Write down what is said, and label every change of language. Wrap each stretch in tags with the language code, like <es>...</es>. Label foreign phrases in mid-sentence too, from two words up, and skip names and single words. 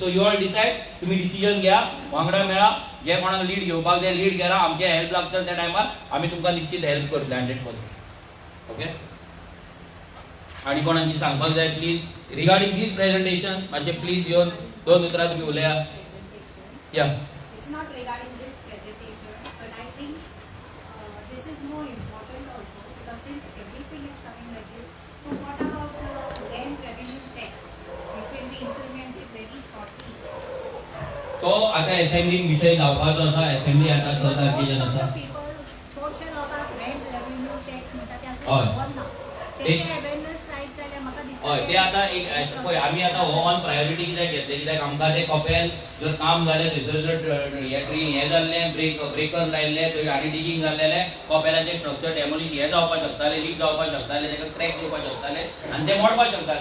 <en>so you all decide,</en> <kok>तुम्ही डिसिजन घ्या, वांगडा मेळा, जे कोणाक लीड घेवपाक जाय लीड घेरा. आमचे हेल्प लागतले त्या टायमार आमी तुमकां निश्चित हेल्प करतले 100%. ओके. आनी कोणाची सांगपाक जाय</kok> <en>please regarding this presentation,</en> <kok>मातशें प्लीज येवन 2 उतरां तुमी उलया. या.</kok> <en>It's not regarding this presentation, but I think this is more important also, because since everything is coming like this, so what about the land revenue tax? It will be implemented very shortly.</en> <kok>तो आता असेंब्ली विषय जावपाचो आसा. असेंब्ली आता 6 तारखेच्यान आसा.</kok> <en>People, social about land revenue tax म्हणटा ते</en> <kok>हय. आसा खबर ना. तेचे awareness जायत जाल्यार म्हाका दिसता. हय, ते आता एक पळय आमी आता हो</kok> <en>on priority</en> <kok>कित्याक घेतले, कित्याक आमकां ते कपेल जर काम जालें, थंयसर जर हें जाल्लें, ब्रेकर लायल्ले, थंय आनी डिगींग जाल्लेलें, कपेलाचें स्ट्रक्चर डॅमोलिश हें जावपाक शकतालें, लीक जावपाक शकतालें, तेका क्रॅक येवपाक शकताले आनी ते मोडपाक शकताले.</kok>